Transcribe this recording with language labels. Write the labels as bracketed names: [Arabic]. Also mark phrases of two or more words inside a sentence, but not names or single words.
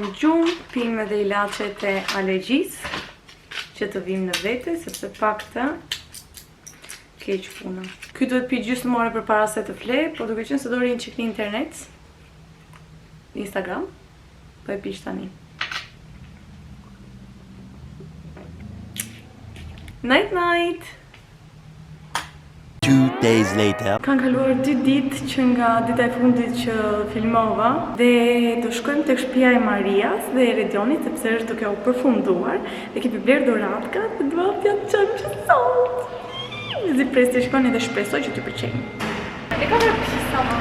[Albanian] gjumë, pim edhe ilaçet e alergjisë, që të vim në vete, sepse pak të keq puna. Ky duhet pi gjysmore përpara se të flej, por duke qenë se do rinë çik në internet, Instagram, po e pish tani. [English] Night night! 2 days later. [Albanian] Kanë kaluar 2 ditë që nga dita e fundit që filmova dhe do shkojmë tek shtëpia e Marias dhe e Redionit sepse është duke u përfunduar dhe kemi bler doratka dhe dua t'ja çojmë që sot. Zi pres të shkoni dhe shpresoj që t'ju pëlqejnë. E ka bërë pisa ma.